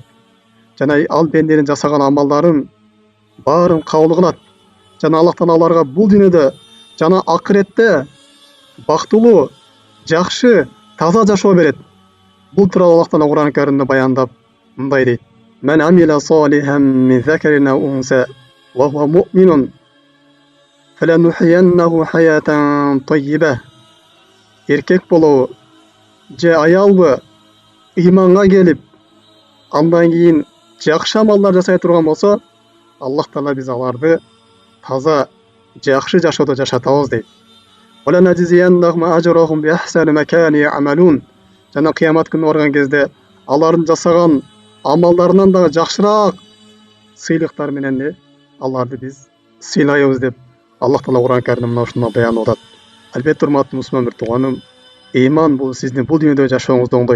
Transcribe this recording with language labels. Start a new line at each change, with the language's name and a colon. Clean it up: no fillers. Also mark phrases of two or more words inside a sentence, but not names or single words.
Kyrgyz: Жана ал пенделердин жасаган амалдарын баарын кабыл кылат. Жана Аллах Таала аларга бул дүйнөдө жана акыретте бактылуу, жакшы, таза жашоо берет. Бул тууралуу Аллах Таала Кур'ан Каримде баяндап мындай дейт:
Arabic: "من عمل صالحا من ذكر أو أنثى وهو مؤمن فلنحيينه حياة طيبة."
Kyrgyz: Эркек болобу же аялбы иманга келип, андан кийин жакшы амалдар жасай турган болсо, Аллах Таала биз аларды таза, жакшы жашоодо жашатабыз дейт.
Arabic: "ولنجزينهم أجرهم بأحسن ما كانوا يعملون."
Kyrgyz: Жана кыямат күнү барган кезде алардын жасаган амалдарынан дагы жакшыраак сыйлыктар менен аларды биз сыйлайбыз деп Аллах Таала Кур'ан Каримде мына ушундой баян атат. Албетте, урматтуу мусулман бир тууганым, иман бул сиздин бул дүйнөдө жашооңузду оңдойт.